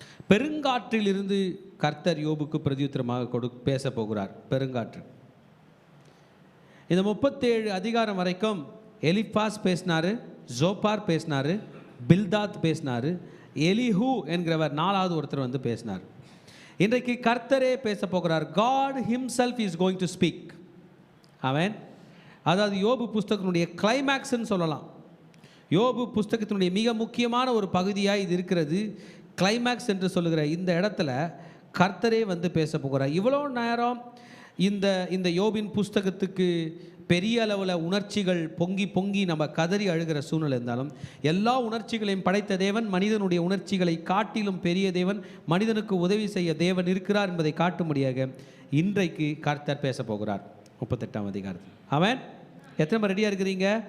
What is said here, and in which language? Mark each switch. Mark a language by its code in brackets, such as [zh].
[ta] பெருங்காற்றில் இருந்து கர்த்தர் யோபுக்கு பிரதியுத்தரமாக பேச போகிறார். பெருங்காற்று. இந்த 37 அதிகாரம் வரைக்கும் எலிஃபாஸ் பேசினார், ஜோப்பார் பேசினார், பில்தாத் பேசினார், எலிஹூ என்கிறவர் 4வது ஒருத்தர் பேசினார். இன்றைக்கு கர்த்தரே பேச போகிறார். [en] God himself is going to speak. [ta] ஆமென். அதாவது யோபு புஸ்தகத்தினுடைய கிளைமேக்ஸ்ன்னு சொல்லலாம். யோபு புஸ்தகத்தினுடைய மிக முக்கியமான ஒரு பகுதியாக இது இருக்கிறது. கிளைமேக்ஸ் என்று சொல்லுகிற இந்த இடத்துல கர்த்தரே பேச போகிறார். இவ்வளோ நேரம் இந்த யோபின் புஸ்தகத்துக்கு பெரிய அளவில் உணர்ச்சிகள் பொங்கி பொங்கி நம்ம கதறி அழுகிற சூழ்நிலை இருந்தாலும், எல்லா உணர்ச்சிகளையும் படைத்த தேவன் மனிதனுடைய உணர்ச்சிகளை காட்டிலும் பெரிய தேவன், மனிதனுக்கு உதவி செய்ய தேவன் இருக்கிறார் என்பதை காட்டும்படியாக இன்றைக்கு கர்த்தர் பேச போகிறார் 38ஆம் அதிகாரத்தில். ஆமென். எத்தனை பேர் ரெடியாக இருக்கிறீங்க?